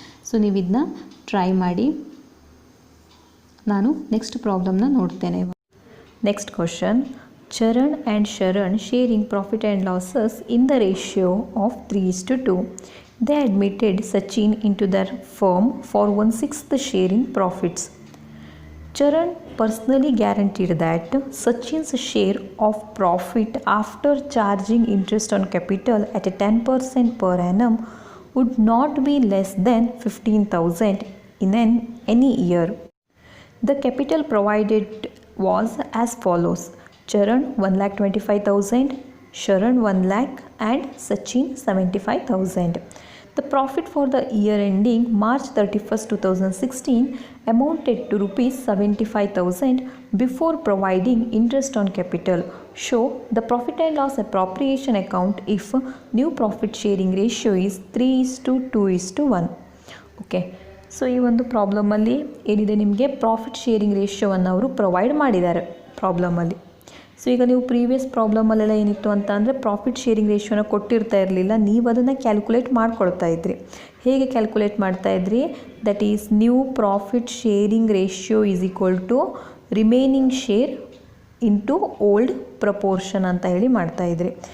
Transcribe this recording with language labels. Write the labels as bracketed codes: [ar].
[kn] So ನೀವು ಇದನ್ನ try ಮಾಡಿ. ನಾನು ನೆಕ್ಸ್ಟ್ ಪ್ರಾಬ್ಲಮ್ನ ನೋಡ್ತೇನೆ. [en] Next question, Charan and Sharan sharing profit and losses in the ratio of 3:2. They admitted Sachin into their firm for 1/6 share in profits. Charan personally guaranteed that Sachin's share of profit after charging interest on capital at a 10% per annum would not be less than 15,000 in any year. The capital provided was as follows: Charan 1,25,000, Sharan 1 lakh and Sachin 75,000. The profit for the year ending March 31st 2016 amounted to rupees 75,000 before providing interest on capital. Show the profit and loss appropriation account if new profit sharing ratio is 3:2:1. [kn] Okay, so ಈ ಒಂದು ಪ್ರಾಬ್ಲಮಲ್ಲಿ ಏನಿದೆ, ನಿಮಗೆ profit sharing ರೇಷಿಯೋವನ್ನು ಅವರು provide ಮಾಡಿದ್ದಾರೆ ಪ್ರಾಬ್ಲಮಲ್ಲಿ. So ಈಗ ನೀವು previous ಪ್ರಾಬ್ಲಮಲ್ಲೆಲ್ಲ ಏನಿತ್ತು ಅಂತ ಅಂದರೆ ಪ್ರಾಫಿಟ್ ಶೇರಿಂಗ್ ರೇಷಿಯೋನ ಕೊಟ್ಟಿರ್ತಾ ಇರಲಿಲ್ಲ, ನೀವು ಅದನ್ನು ಕ್ಯಾಲ್ಕುಲೇಟ್ ಮಾಡ್ಕೊಳ್ತಾ ಇದ್ರಿ. ಹೇಗೆ ಕ್ಯಾಲ್ಕುಲೇಟ್ ಮಾಡ್ತಾ ಇದ್ರಿ? [en] that is new profit sharing ratio is equal to remaining share into old proportion [kn] ಅಂತ ಹೇಳಿ ಮಾಡ್ತಾಯಿದ್ರಿ.